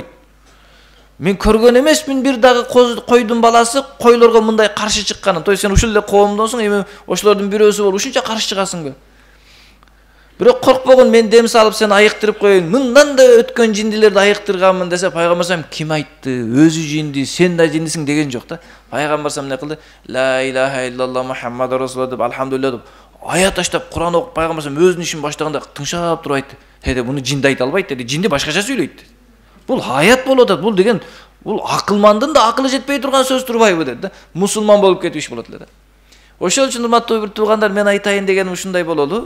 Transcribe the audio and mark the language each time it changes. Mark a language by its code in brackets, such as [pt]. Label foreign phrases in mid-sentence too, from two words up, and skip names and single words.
[ky] Мен көргөн эмесмин бир дагы койдун баласы койлорго мындай каршы чыкканын. [ru] То есть [ky] сен ушул эле коомдонсуң, эми ошолордун бирөөсү болуп ушунча каршы чыгасыңбы? Бирок коркпогун, мен дем салып сени айыктырып коеюн. Мындан да өткөн жиндилерди айыктырганмын" десе, Пайгамбар салам: "Ким айтты? Өзү жинди, сен да жиндисиң" деген жок да. Пайгамбар салам эмне кылды? [ar] "لا إله إلا الله محمد رسول الله" [ky] деп, "Алхамдулилlah" деп аят таштап Куран окуп, Пайгамбар салам өзүнүн ишин баштаганда тыңшап туруп айтты: "Деди, муну жинди айта албайт" деди. "Жинди башкача сүйлөйт. Бул аят болуп атат. Бул деген бул акылмандын да акылы жетпей турган сөз турбайбы" деди да. Мусулман болуп кетип иш болот эле да. Ошол үчүн урматтуу бир туугандар, мен айтайын дегеним ушундай бололу.